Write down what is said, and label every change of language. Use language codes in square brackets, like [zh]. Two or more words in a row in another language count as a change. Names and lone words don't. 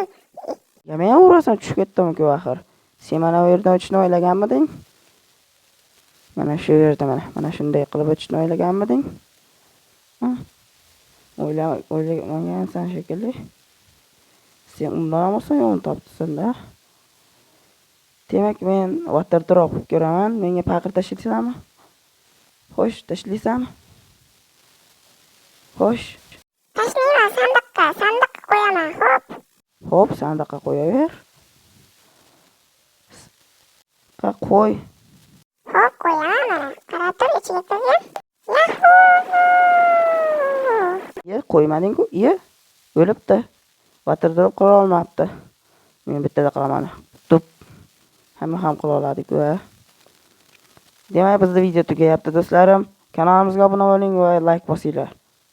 [uz] Men urasan tushib ketdim-ku axir. Sen mana bu yerdan o'tishni o'ylaganmiding? Mana shu yerda mana shunday qilib o'tishni o'ylaganmiding? O'ylamagansan shekilli. Sen undan olmasan yo'lni topdingda. Demak, men [en] water drop [uz] qilib ko'raman. Menga paqir tashlaysanmi? Xo'sh, tashlaysanmi? Xo'sh. Tashlayman sandiqqa qo'yaman, Xo'p, sandiqqa qo'yaver. Qo'y. Xo'p, qo'yaman mana. Qarab tur, ichiga kirgan. Yahoo! Qo'ymading-ku? O'libdi. [en] Water drop [uz] qila olmabdi. Men bittada qilaman. Tup. Hamma ham qila oladi-ku. Demak, bizning video tugayapti do'stlarim. Kanalimizga obuna bo'ling va like bosinglar.